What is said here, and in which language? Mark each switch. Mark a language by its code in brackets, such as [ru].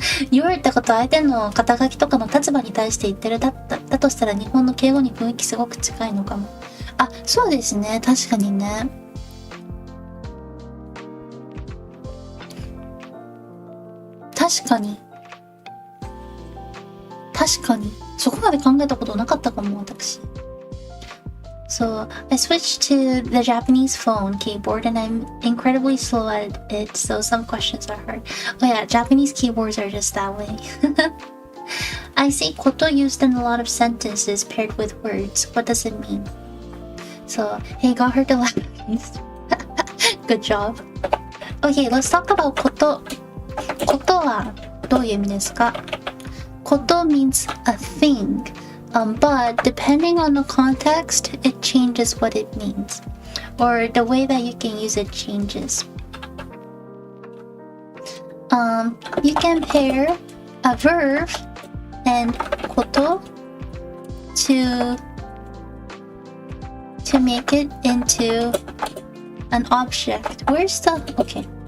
[ja] Your ってことは相手の肩書きとかの立場に対して言ってるだとしたら日本の敬語に雰囲気すごく近いのかも。あ、そうですね。確かにね。確かに。そこまで考えたことなかったかも、私。 [en] So, I switched to the Japanese phone keyboard and I'm incredibly slow at it, so some questions are hard. Oh yeah, Japanese keyboards are just that way. I see koto used in a lot of sentences paired with words. What does it mean? So, hey, got her to laugh. Good job. Okay, let's talk about koto. [ja] Koto はどういう意味ですか? [en] Koto means a thing, but depending on the context, it changes what it means, or the way that you can use it changes. You can pair a verb and koto to make it into an object. Where's the... Okay.